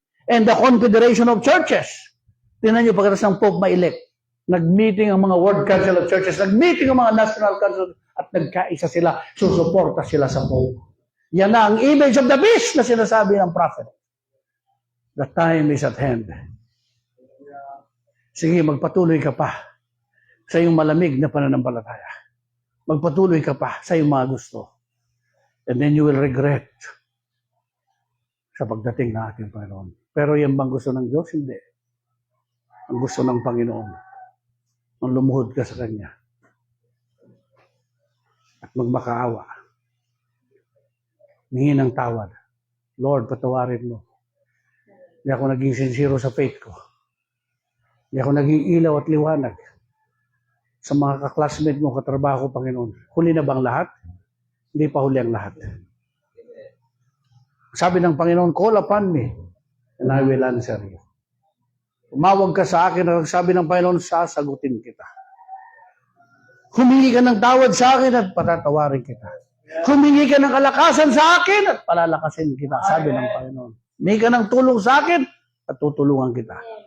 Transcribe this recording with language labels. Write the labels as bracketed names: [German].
[English] And the confederation of churches. [Filipino] Tingnan nyo, pagkatapos ng Pope ma-elect, nag-meeting ang mga World Council of Churches, nag-meeting ang mga National Council, at nagkaisa sila, susuporta sila sa Pope. Yan na ang image of the beast na sinasabi ng prophet. [English] The time is at hand. [Filipino] Sige, magpatuloy ka pa sa iyong malamig na pananampalataya. Magpatuloy ka pa sa iyong mga gusto. [English] And then you will regret [Filipino] sa pagdating na ating Panginoon. Pero yan bang gusto ng Diyos? Hindi. Ang gusto ng Panginoon, ang lumuhod ka sa Kanya at magmakaawa. Hingi ng tawad. Lord, patawarin mo. Hindi ako naging sincero sa faith ko. Hindi ako naging ilaw at liwanag sa mga kaklasmate mo, katrabaho, Panginoon. Huli na bang lahat? Hindi pa huli ang lahat. [English] Sabi ng Panginoon, call upon me and I will answer you. [Filipino] Tumawag ka sa akin at sabi ng Panginoon, sasagutin kita. Humingi ka ng tawad sa akin at patatawarin kita. Humingi ka ng kalakasan sa akin at palalakasin kita, sabi ng Panginoon. Humingi ka ng tulong sa akin at tutulungan kita.